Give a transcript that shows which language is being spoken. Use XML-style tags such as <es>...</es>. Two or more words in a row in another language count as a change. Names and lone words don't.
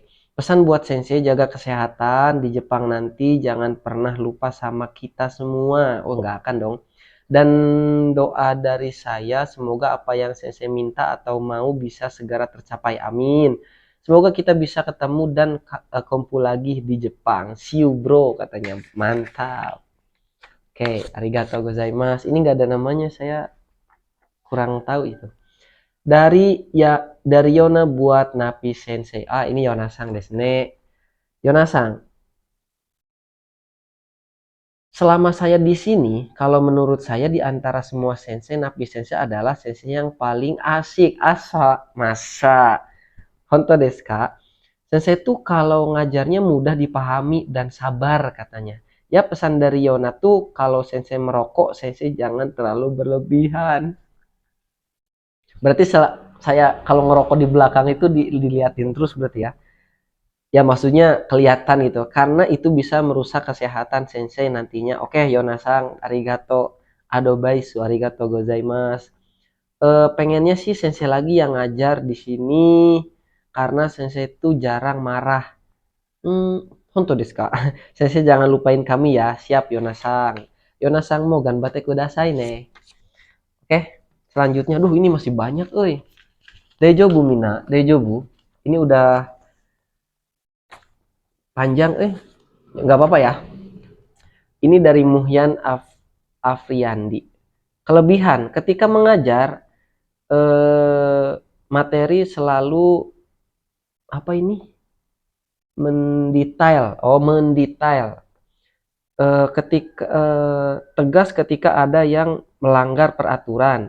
<id>Pesan buat Sensei, jaga kesehatan di Jepang nanti, jangan pernah lupa sama kita semua. Oh, nggak akan dong. Dan doa dari saya, semoga apa yang Sensei minta atau mau bisa segera tercapai. Amin. Semoga kita bisa ketemu dan kumpul lagi di Jepang.</id> <en>See you bro,</en> <id>katanya. Mantap. Oke,</id> <ja>ありがとうございます.</ja> <id>Ini nggak ada namanya, saya kurang tahu itu. Dari Yona buat Napi Sensei. Ah, ini Yonasang</id> <ja>ですね.</ja> <id>Yonasang, selama saya di sini, kalau menurut saya di antara semua sensei, Napi Sensei adalah sensei yang paling asik. Asa, masa.</id> <ja>本当ですか?</ja> <id>Sensei tuh kalau ngajarnya mudah dipahami dan sabar katanya. Ya pesan dari Yona tuh kalau sensei merokok, sensei jangan terlalu berlebihan. Berarti saya kalau ngerokok di belakang itu diliatin terus berarti ya. Ya maksudnya kelihatan gitu karena itu bisa merusak kesehatan sensei nantinya. Oke, Yonasang,</id> <ja>ありがとうアドバイス、ありがとうございます.</ja> <id>Pengennya sih sensei lagi yang ngajar di sini karena sensei itu jarang marah.</id> <ja>本当ですか?</ja> <id>Sensei jangan lupain kami ya.</id> <ja>Siap Yonasang. Yonasang も頑張ってくださいね.</ja> <id>Oke, selanjutnya duh ini masih banyak euy.</id> <ja>大丈夫皆、大丈夫.</ja> <id>Ini udah panjang nggak apa-apa ya. Ini dari Muhyan Afriandi. Kelebihan ketika mengajar materi selalu apa ini mendetail ketika tegas ketika ada yang melanggar peraturan.</id>